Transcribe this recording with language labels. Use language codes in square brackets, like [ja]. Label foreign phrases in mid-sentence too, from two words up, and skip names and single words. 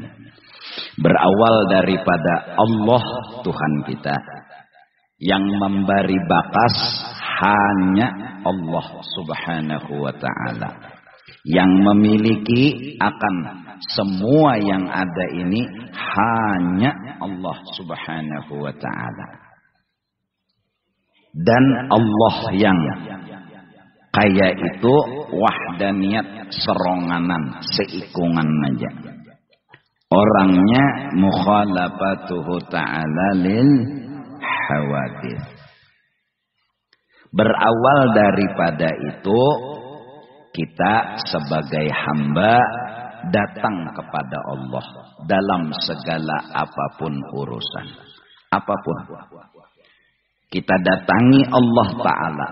[id] Berawal daripada Allah Tuhan kita, yang memberi bakas hanya Allah [ar] سبحانه وتعالى, [id] yang memiliki akan semua yang ada ini hanya Allah [ar] سبحانه وتعالى. [bjn] Dan Allah yang kaya itu wahdaniyat, seronganan, seikungan aja. [ar] Orangnya مخالفته تعالى للحوادث. [id] Berawal daripada itu, kita sebagai hamba datang kepada Allah dalam segala apapun urusan. Apapun. Kita datangi Allah Ta'ala.